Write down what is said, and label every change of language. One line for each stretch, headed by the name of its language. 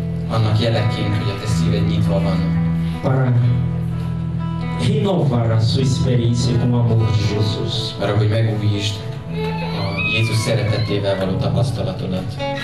Hungarian: annak jeleként, hogy a te szíved nyitva van,
Portuguese: para renovar a sua experiência com o amor de Jesus.
Hungarian: arra, hogy megújítsd a Jézus szeretetével való tapasztalatodat.